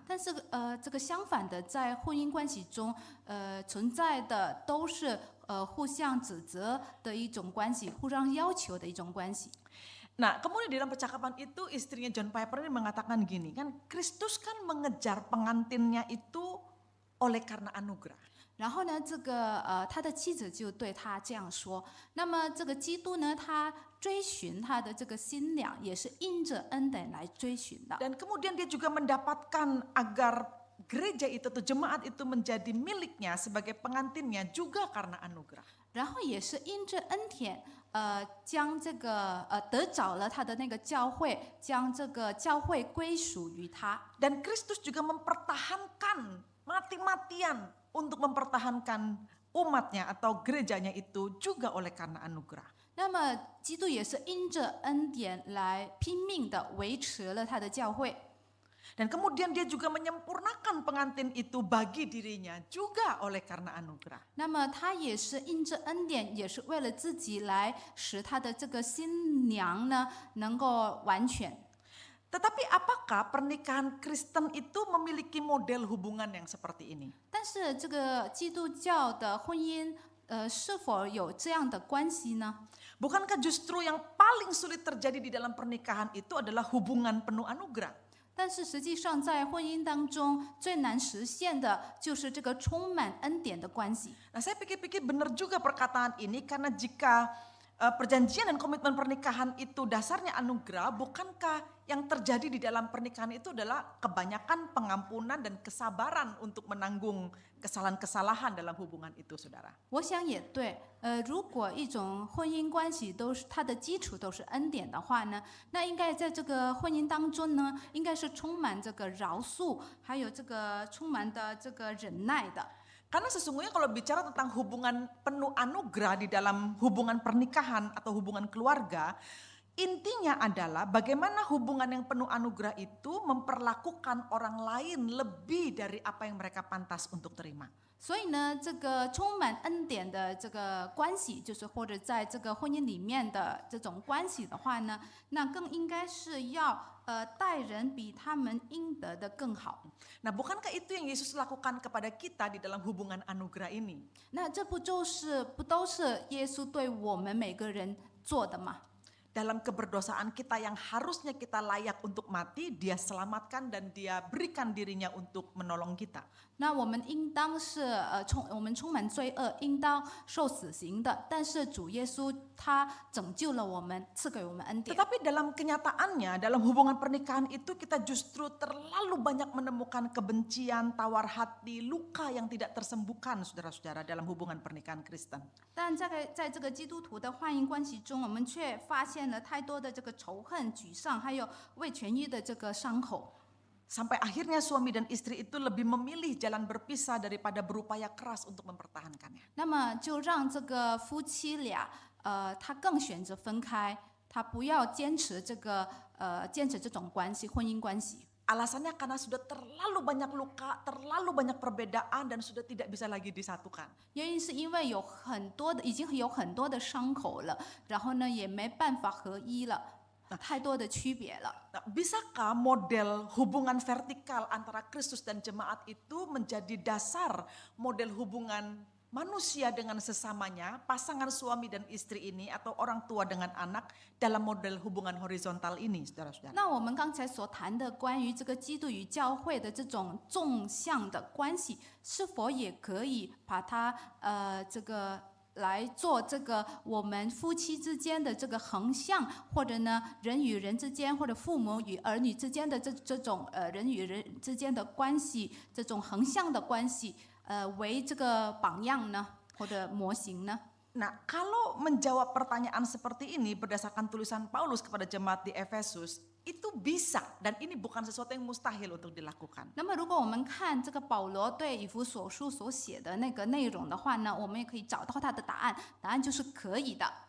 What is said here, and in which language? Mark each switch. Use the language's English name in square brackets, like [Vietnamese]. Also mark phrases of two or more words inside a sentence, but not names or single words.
[Chinese] 但是这个相反的，在婚姻关系中，存在的都是互相指责的一种关系，互相要求的一种关系。 [Indonesian] Nah, kemudian di dalam percakapan itu istrinya John Piper ini mengatakan gini, kan Kristus kan mengejar pengantinnya itu oleh karena anugerah. [Chinese] 然后呢，这个他的妻子就对他这样说。那么这个基督呢，他追寻他的这个新娘，也是因着恩典来追寻的。 [Indonesian] Dan kemudian dia juga mendapatkan agar gereja itu atau jemaat itu menjadi miliknya sebagai pengantinnya juga karena anugerah. [Chinese] 然后也是因着恩典，将这个得着了他的那个教会，将这个教会归属于他。 [Indonesian] Dan Kristus juga mempertahankan mati-matian untuk mempertahankan umatnya atau gerejanya itu juga oleh karena anugerah. [Chinese] 那么基督也是因着恩典来拼命的维持了他的教会。 [Indonesian] Dan kemudian dia juga menyempurnakan pengantin itu bagi dirinya juga oleh karena anugerah. [Chinese] 那么他也是因着恩典，也是为了自己来使他的这个新娘呢能够完全。 [Indonesian] Tetapi apakah pernikahan Kristen itu memiliki model hubungan yang seperti ini? [Chinese] 但是这个基督教的婚姻，是否有这样的关系呢？ [Indonesian] Bukankah justru yang paling sulit terjadi di dalam pernikahan itu adalah hubungan penuh anugerah? [Chinese] 但是实际上，在婚姻当中最难实现的就是这个充满恩典的关系。 [Indonesian] Nah, saya pikir-pikir benar juga perkataan ini karena jika perjanjian dan komitmen pernikahan itu dasarnya anugerah, bukankah yang terjadi di dalam pernikahan itu adalah kebanyakan pengampunan dan kesabaran untuk menanggung kesalahan-kesalahan dalam hubungan itu, saudara? [Chinese] 我想也对，如果一种婚姻关系都是它的基础都是恩典的话呢，那应该在这个婚姻当中呢，应该是充满这个饶恕，还有这个充满的这个忍耐的。 [Indonesian] Karena sesungguhnya kalau bicara tentang hubungan penuh anugerah di dalam hubungan pernikahan atau hubungan keluarga, intinya adalah bagaimana hubungan yang penuh anugerah itu memperlakukan orang lain lebih dari apa yang mereka pantas untuk terima. [Chinese] 所以呢，这个充满恩典的这个关系，就是或者在这个婚姻里面的这种关系的话呢，那更应该是要待人比他们应得的更好。 [Indonesian] Nah, bukankah itu yang Yesus lakukan kepada kita di dalam hubungan anugerah ini? [Chinese] 那这不都是耶稣对我们每个人做的吗？ [Indonesian] Dalam keberdosaan kita yang harusnya kita layak untuk mati, dia selamatkan dan dia berikan dirinya untuk menolong kita. [Chinese] 那我们应当是我们充满罪恶，应当受死刑的。但是主耶稣他拯救了我们，赐给我们恩典。 [Indonesian] Tetapi dalam kenyataannya, dalam hubungan pernikahan itu kita justru terlalu banyak menemukan kebencian, tawar hati, luka yang tidak tersembuhkan, saudara-saudara, dalam hubungan pernikahan Kristen. [Chinese] 但在这个基督徒的婚姻关系中，我们却发现了太多的这个仇恨、沮丧，还有未痊愈的这个伤口。 [Indonesian] Sampai akhirnya suami dan istri itu lebih memilih jalan berpisah daripada berupaya keras untuk mempertahankannya. [Chinese] 那么就让这个夫妻俩，他更选择分开，他不要坚持这种关系，婚姻关系。 [Indonesian] Alasannya karena sudah terlalu banyak luka, terlalu banyak perbedaan dan sudah tidak bisa lagi disatukan. [Chinese] 原因是因为已经有很多的伤口了，然后呢也没办法合一了，太多的区别了。 [Indonesian] Nah, bisakah model hubungan vertikal antara Kristus dan jemaat itu menjadi dasar model hubungan manusia dengan sesamanya, pasangan suami dan istri ini atau orang tua dengan anak dalam model hubungan horizontal ini, saudara-saudara? [Chinese] 那我们刚才所谈的关于这个基督与教会的这种纵向的关系，是否也可以把它这个来做这个我们夫妻之间的这个横向，或者呢人与人之间，或者父母与儿女之间的这种人与人之间的关系，这种横向的关系，为这个榜样呢，或者模型呢？ [Indonesian] Nah, kalau menjawab pertanyaan seperti ini berdasarkan tulisan Paulus kepada jemaat di Efesus, itu bisa dan ini bukan sesuatu yang mustahil untuk dilakukan. [Chinese] 那么，如果我们看这个保罗对以弗所书所写的那个内容的话呢，我们也可以找到他的答案，答案就是可以的。